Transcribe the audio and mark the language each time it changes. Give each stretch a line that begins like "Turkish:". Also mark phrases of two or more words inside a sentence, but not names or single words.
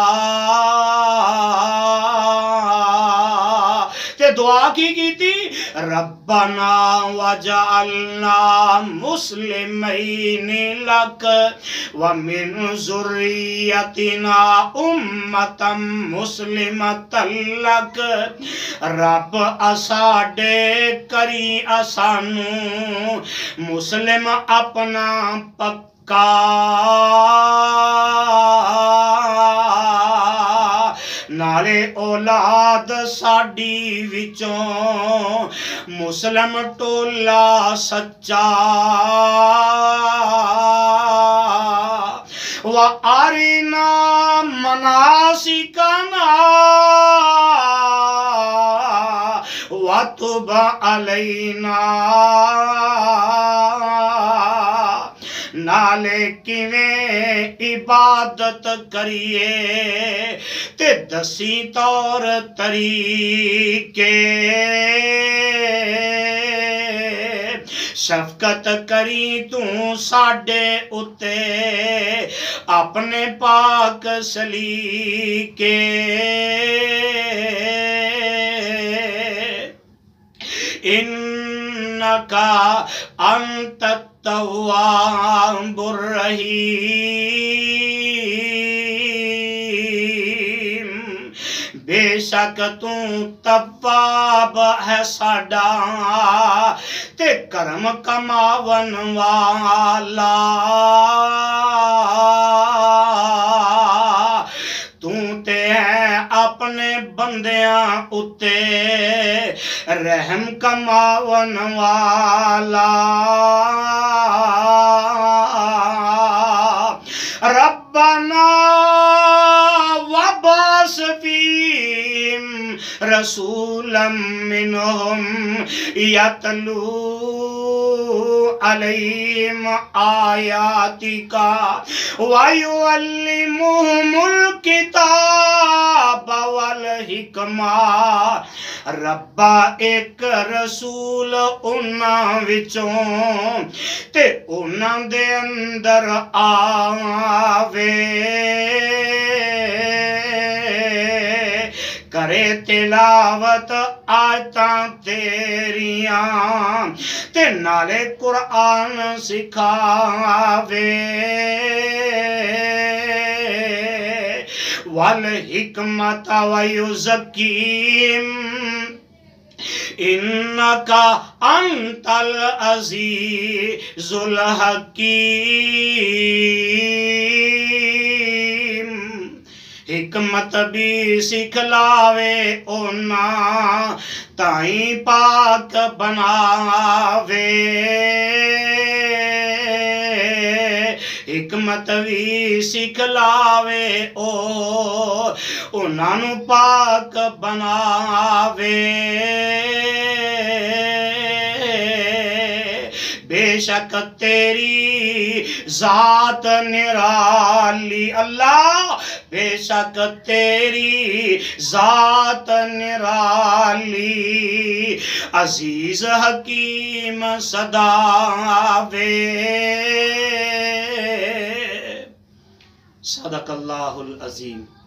Punjabi: تے دعا کی تھی،
Arabic: ربنا وجعلنا مسلمین لک ومن ذریتنا امتا مسلمتا لک،
Punjabi: رب اساڈے کری اسانو مسلم اپنا پکا، نالے اولاد ساڈی وچوں مسلم ٹولا سچا،
Arabic: وَأَرِنَا مَنَاسِكَنَا وَتُبْ عَلَيْنَا،
Punjabi: نالے کیویں عبادت کریے تے دسی طور طریقے، شفقت کری تو ساڈے اتے اپنے پاک سلیقے،
Arabic: انکا انت التواب الرحیم،
Punjabi: بے شک تو تواب ہے ساڈا تے کرم کماون والا، تو تے ہے اپنے بندیاں اتے رحم کماون والا،
Arabic: ربنا وبعث فیہم رسولا منہم یتلو علیہم آیاتک ویعلمہم الکتاب والحکمہ،
Punjabi: ربا ایک رسول انہاں وچوں تے انہاں دے اندر آوے، تلاوت آیتاں تیریاں تے نالے قرآن سکھاوے
Arabic: والحکمت ویزکیم انکا انت العزیز
Punjabi: الحکیم حکمت بھی سکھلاوے اونا تائیں پاک بناوے حکمت بھی سکھلاوے انہاں نوں پاک بناوے بے شک تیری ذات نرالی اللہ بے شک تیری ذات نرالی عزیز حکیم صداوے
Arabic: صدق اللہ العظیم.